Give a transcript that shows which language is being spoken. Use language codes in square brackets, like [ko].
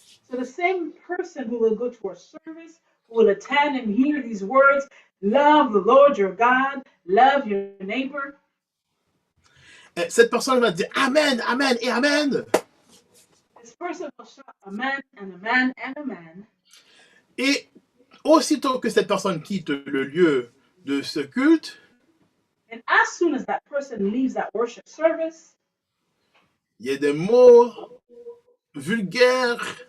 [en] So the same person who will go to a service, who will attend and hear these words, love the Lord your God, love your neighbor. [fr] Cette personne va dire Amen, Amen et Amen. [en] This person will shout amen and amen and amen. [fr] Et aussitôt que cette personne quitte le lieu de ce culte, [en] and as soon as that person leaves that worship service, [fr] il y a des mots vulgaires,